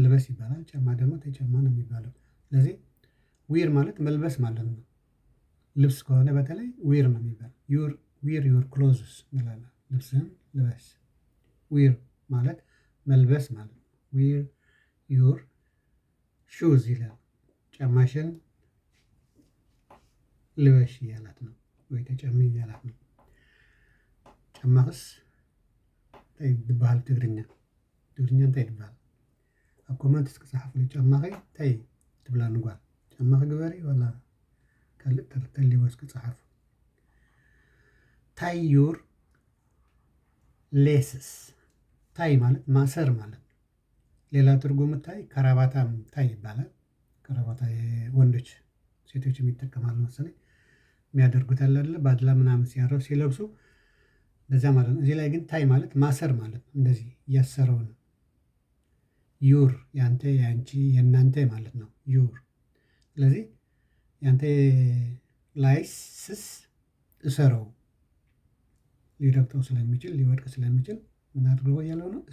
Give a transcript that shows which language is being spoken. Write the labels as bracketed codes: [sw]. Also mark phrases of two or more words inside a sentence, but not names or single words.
[am] ልበስ ይባላል። ጫማ ደግሞ ተጫማ ነው የሚባለው። ስለዚህ ዊር ማለት መልበስ ማለት ነው። ልብስ ከሆነ በተለይ ዊር ነው የሚባለው። [en] wear your clothes [am] እንላለን። ልብስህን ልበስ። ዊር ማለት መልበስ ማለት ነው። [en] wear your shoes [am] ይላል። ጫማሽን ልበሽ እያላት ነው፣ ወይ ተጨሚ እያላት ነው። [ti] ጫማኽስ እንታይ ትበሃል? ትግርኛ እንታይ ትበሃል? ኣብ ኮመንት ክፅሓፍሉ ጫማኸይ እንታይ ትብላ ንጓል? ጫማኸ ግበሪ ወላ ካልእ ተልተሊወስ ክፅሓፉ። [en] tie your laces። [am] ታይ ማለት ማሰር ማለት ነው። ሌላ ትርጉም ታይ ከረባታም ታይ ይባላል። ከረባታ ወንዶች ሴቶች የሚጠቀማሉ መሰለኝ የሚያደርጉት አለ አይደለ? ባድላ ምናምን ሲያረው ሲለብሱ በዛ ማለት ነው። እዚህ ላይ ግን ታይ ማለት ማሰር ማለት ነው። እንደዚህ እያሰረው ነው። ዩር ያንተ፣ ያንቺ፣ የእናንተ ማለት ነው ዩር። ስለዚህ ያንተ ላይ ስስ እሰረው፣ ሊረግጠው ስለሚችል ሊወድቅ ስለሚችል ምን አድርጎ እያለው ነው?